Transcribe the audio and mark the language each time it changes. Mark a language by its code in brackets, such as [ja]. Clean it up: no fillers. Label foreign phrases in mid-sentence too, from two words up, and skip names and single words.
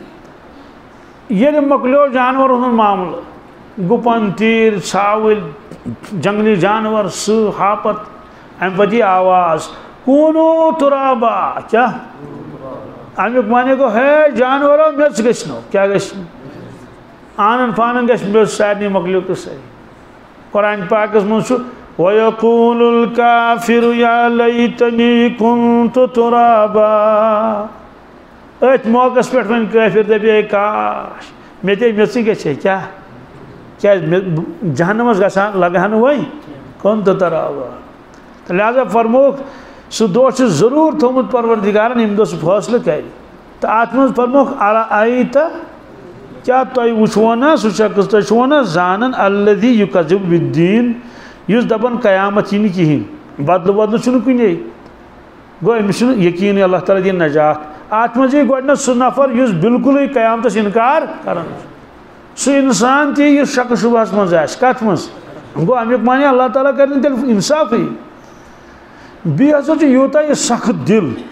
[ks] ییٚلہِ مۄکلیو جانورن ہُنٛد معاملہٕ گُپن تیٖر ژھاوٕلۍ جنگلی جانور سٕہہ ہاپت امہِ پتہٕ یی آواز [ar] کوٗنوٗ تُرابا [ks] کیٛاہ امیُک معنی گوٚو ہے جانورو میٚژ گٔژھنو کیٛاہ گژھِ آنن فانن گژھِ میٚژ سارنٕے مۄکلیو تہٕ سٲری قرآن پاکس منٛز چھُ [ar] وَيَقُولُ الْكَافِرُ يَا لَيْتَنِي كُنْتُ تُرَابًا [ks] أتھۍ موقعس پٮ۪ٹھ وۄنۍ کٲفِر دپہِ ہے کاش مےٚ تے میٚژٕے گژھِ ہے کیٛاہ کیٛازِ جہنمس گژھان لگہٕ ہا نہٕ وۄنۍ [ar] كُنْتُ تُرَابًا [ks] تہٕ لہذا فرمووُکھ سُہ دۄہ چھُ ضروٗر تھوٚومُت پروردگارن ییٚمہِ دۄہ سُہ فٲصلہٕ کرِ تہٕ اتھ منٛز فرمووُکھ ارأیت کیٛاہ تۄہہِ وٕچھوٕ نا سُہ شخص تُہۍ چھُوا نا زانان [ar] الذی یُکذِب بالدیٖن [ks] یُس دپان قیامت یی نہٕ کِہینۍ بدلہٕ ودلہٕ چھُنہٕ کُنے گوٚو أمِس چھُنہٕ یقیٖنٕے اللہ تعالیٰ دِیہِ نجات اتھ منٛز یی گۄڈٕنیتھ سُہ نفر یُس بالکُلٕے قیامتس انکار کران چھُ سُہ انسان تہِ یُس شک شُبہس منٛز آسہِ کتھ منٛز گوٚو امیُک معنی اللہ تعالیٰ کرِ نہٕ تیٚلہِ انصافٕے بیٚیہِ ہسا چھُ یوٗتاہ یہِ سخت دِل